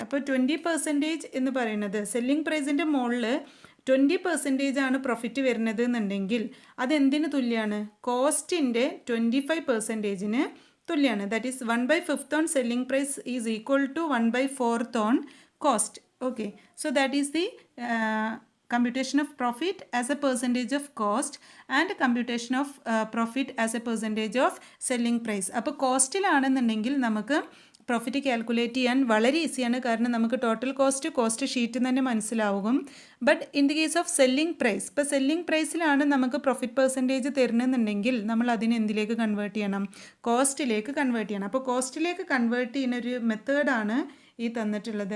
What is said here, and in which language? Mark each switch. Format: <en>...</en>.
<ml>അപ്പോൾ 20% എന്ന് പറയുന്നത് സെല്ലിംഗ് പ്രൈസിൻ്റെ മുകളിൽ 20% ആണ് പ്രോഫിറ്റ് വരുന്നത് എന്നുണ്ടെങ്കിൽ അതെന്തിന് തുല്യമാണ്? കോസ്റ്റിൻ്റെ 25%-ന് തുല്യമാണ്.</ml> <en>That is 1/5 on selling price is equal to 1/4 on cost. Okay, so that is the computation of profit as a percentage of cost and computation of profit as a percentage of selling price.</en> <ml>അപ്പോൾ കോസ്റ്റിലാണെന്നുണ്ടെങ്കിൽ നമുക്ക് profit calculate ചെയ്യാൻ വളരെ ഈസിയാണ്, കാരണം നമുക്ക് total cost sheet തന്നെ മനസ്സിലാവും.</ml> <en>but in the case of selling price,</en> <ml>ഇപ്പോൾ സെല്ലിംഗ് പ്രൈസിലാണ് നമുക്ക് പ്രോഫിറ്റ് പെർസെൻറ്റേജ് തരുന്നതെന്നുണ്ടെങ്കിൽ നമ്മൾ അതിനെ എന്തിലേക്ക് കൺവേർട്ട് ചെയ്യണം? കോസ്റ്റിലേക്ക് കൺവേർട്ട് ചെയ്യണം. അപ്പോൾ കോസ്റ്റിലേക്ക് കൺവേർട്ട് ചെയ്യുന്ന ഒരു മെത്തേഡാണ് ഈ തന്നിട്ടുള്ളത്.</ml>